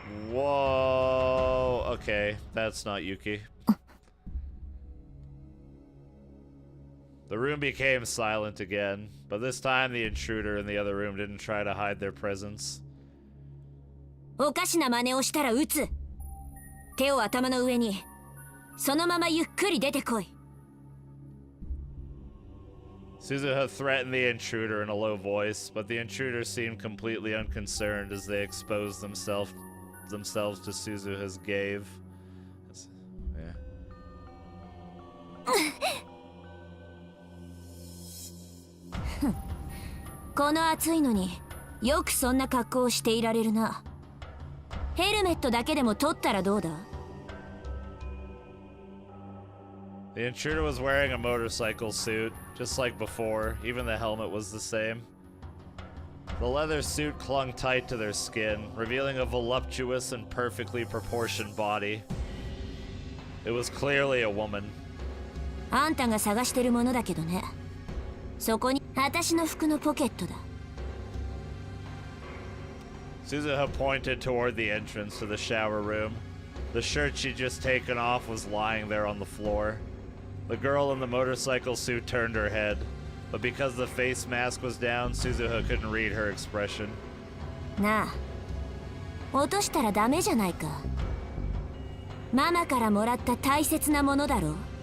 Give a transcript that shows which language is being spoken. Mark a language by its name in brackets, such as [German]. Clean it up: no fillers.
[English] Whoa, okay, that's not Yuki. The room became silent again, but this time the intruder in the other room didn't try to hide their presence. [Japanese] おかしな真似をしたら撃つ。手を頭の上に。そのままゆっくり出てこい。 [English] Suzuha threatened the intruder in a low voice, but the intruder seemed completely unconcerned as they exposed themselves to Suzuha's gaze. Yeah. [Japanese] この暑いのによくそんな格好をしていられるな。ヘルメットだけでも取ったらどうだ？ [English] The intruder was wearing a motorcycle suit, just like before. Even the helmet was the same. The leather suit clung tight to their skin, revealing a voluptuous and perfectly proportioned body. It was clearly a woman. [Japanese] あんたが探してるものだけどね。そこに私の服のポケットだ。 [English] Suzuha pointed toward the entrance to the shower room. The shirt she'd just taken off was lying there on the floor. The girl in the motorcycle suit turned her head, but because the face mask was down, Suzuha couldn't read her expression. [Japanese] なあ、落としたらダメじゃないか。ママからもらった大切なものだろ。